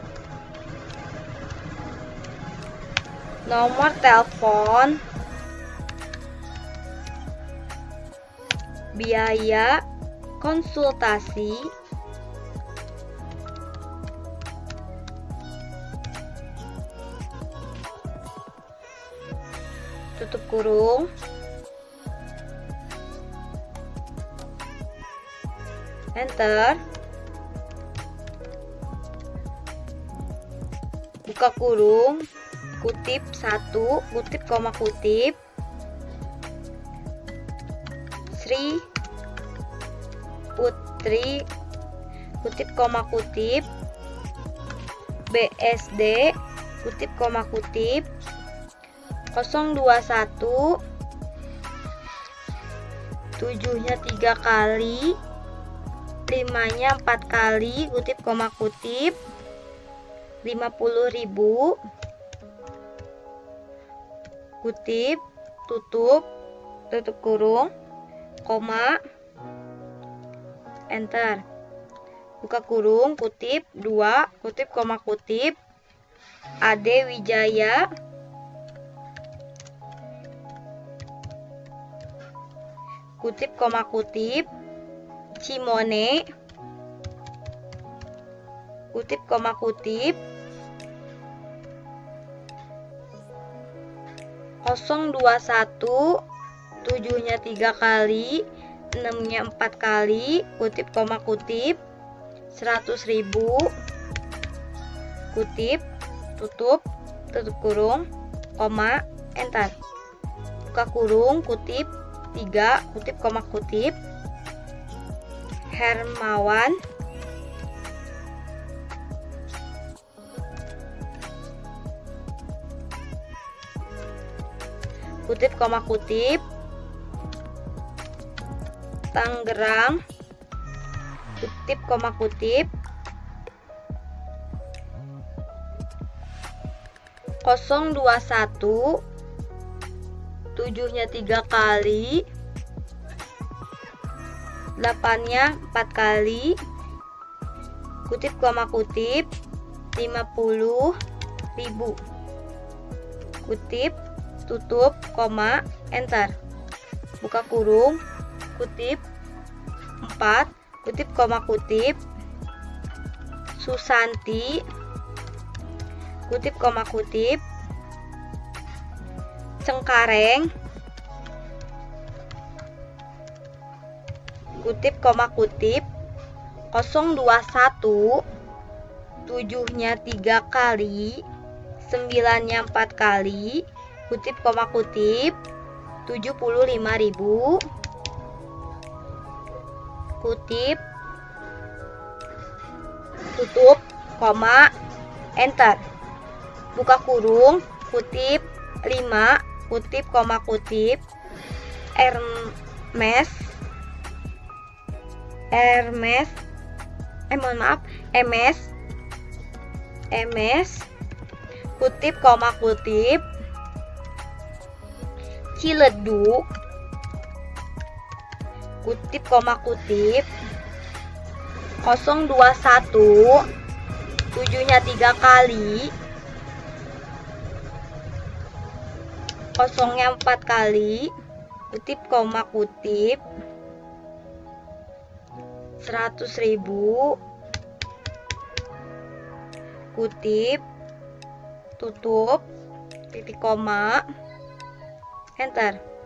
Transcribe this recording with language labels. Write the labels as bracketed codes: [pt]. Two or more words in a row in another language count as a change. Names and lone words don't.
[id] nomor telepon, biaya konsultasi, tutup kurung, enter. Buka kurung, kutip 1, kutip koma kutip, Sri Putri, kutip koma kutip, BSD, kutip koma kutip, 021, 7-nya 3 kali, 5-nya 4 kali, kutip koma kutip, 50.000, kutip, tutup kurung, koma, enter. Buka kurung, kutip 2, kutip koma kutip, Ade Wijaya, kutip koma kutip, Cimone, kutip koma kutip, 021, 7-nya 3 kali, 6-nya 4 kali, kutip koma kutip, 100.000, kutip, tutup kurung, koma, enter. Buka kurung, kutip 3, kutip koma kutip, Hermawan, kutip koma kutip, Tangerang, kutip koma kutip, 021, 7-nya 3 kali, 8-nya 4 kali, kutip koma kutip, 50.000, kutip, tutup, koma, enter. Buka kurung, kutip 4, kutip koma kutip, Susanti, kutip koma kutip, Cengkareng, kutip koma kutip, 021, 7-nya 3 kali, 9-nya 4 kali, kutip koma kutip, 75.000, kutip, tutup, koma, enter. Buka kurung, kutip 5, kutip koma kutip, Hermes, MS, kutip koma kutip, Ciledug, kutip koma kutip, 021, 7-nya 3 kali, 0-nya 4 kali, kutip koma kutip, 100.000, kutip, tutup, titik koma, enter.